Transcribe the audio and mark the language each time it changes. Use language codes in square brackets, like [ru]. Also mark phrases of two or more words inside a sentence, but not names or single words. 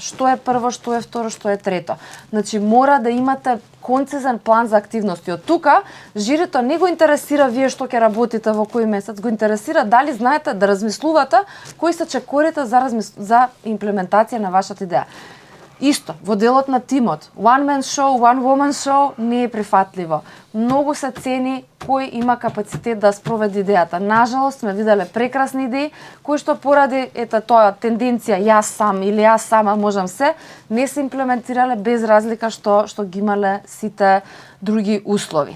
[mk] Што е прво, што е второ, што е трето. Значи мора да имате концизен план за активности. Од тука жирито не го интересира вие што ќе работите во кој месец, го интересира дали знаете да размислувате кои се чекорите за имплементација на вашата идеја. Исто, во делот на тимот, [en] one man show, one woman show [mk] не е прифатливо. Многу се цени кој има капацитет да спроведе идејата. Нажалост, сме виделе прекрасни идеи, кои што поради тоа тенденција јас сам или јас сама можам се, не се имплементирале без разлика што ги имале сите други услови.